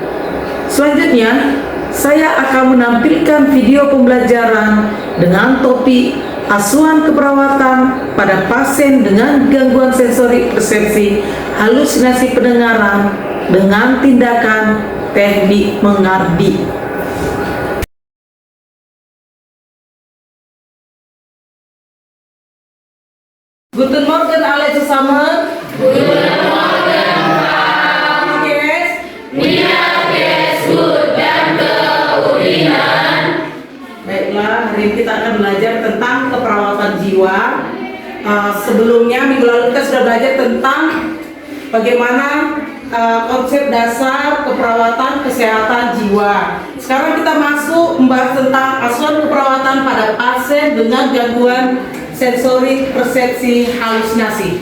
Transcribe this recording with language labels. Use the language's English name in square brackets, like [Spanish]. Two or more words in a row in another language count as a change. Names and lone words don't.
[Indonesian] Selanjutnya, saya akan menampilkan video pembelajaran dengan topik asuhan keperawatan pada pasien dengan gangguan sensori persepsi halusinasi pendengaran dengan tindakan teknik mengabdi. [German] Guten Morgen alle zusammen. Guten Morgen, Pak. Wie geht's? Gut, danke, Urinan. [Indonesian] Baiklah, hari ini kita akan belajar tentang keperawatan jiwa. Sebelumnya minggu lalu kita sudah belajar tentang bagaimana konsep dasar keperawatan kesehatan jiwa. Sekarang kita masuk membahas tentang asuhan keperawatan pada pasien dengan gangguan sensori persepsi halusinasi.